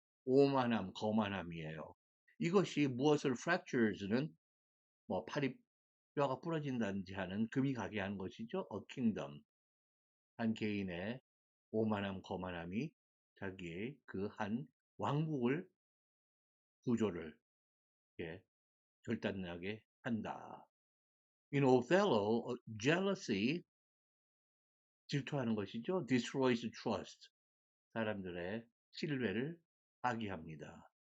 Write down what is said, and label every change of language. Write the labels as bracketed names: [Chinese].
[Korean] 오만함, 거만함이에요. 이것이 무엇을 fractures는 뭐 팔이 뼈가 부러진다든지 하는 금이 가게 하는 것이죠. [English] A kingdom. [Korean] 한 개인의 오만함, 거만함이 자기의 그 한 왕국을 구조를 예, 결단나게 한다. [English] In Othello, jealousy [Korean] 질투하는 것이죠. [English] destroys trust [Korean] 사람들의 신뢰를 파기합니다.